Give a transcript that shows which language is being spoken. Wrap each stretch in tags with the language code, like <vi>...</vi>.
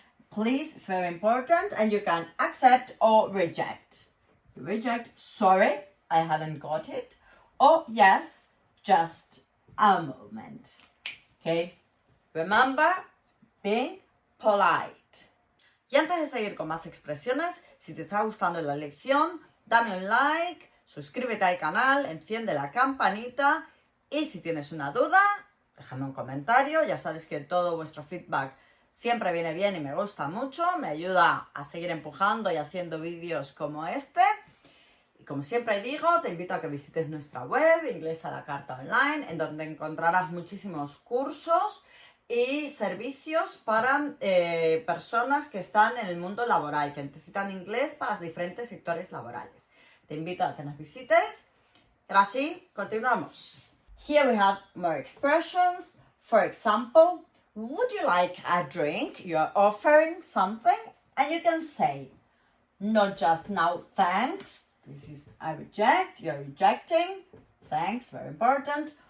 <en>please is very important, and you can accept or reject. You reject, sorry, I haven't got it, or yes, just a moment. Okay, remember being polite.</en> <es>Y antes de seguir con más expresiones, si te está gustando la lección, dame un like, suscríbete al canal, enciende la campanita y si tienes una duda, déjame un comentario. Ya sabes que todo vuestro feedback siempre viene bien y me gusta mucho, me ayuda a seguir empujando y haciendo vídeos como este. Y como siempre digo, te invito a que visites nuestra web, Inglés a la Carta Online, en donde encontrarás muchísimos cursos y servicios para personas que están en el mundo laboral, que necesitan inglés para los diferentes sectores laborales. Te invito a que nos visites. Ahora sí, continuamos.</es> <en>Here we have more expressions. For example, would you like a drink? You are offering something and you can say, not just now, thanks. This is I reject, you're rejecting. Thanks, very important.</en>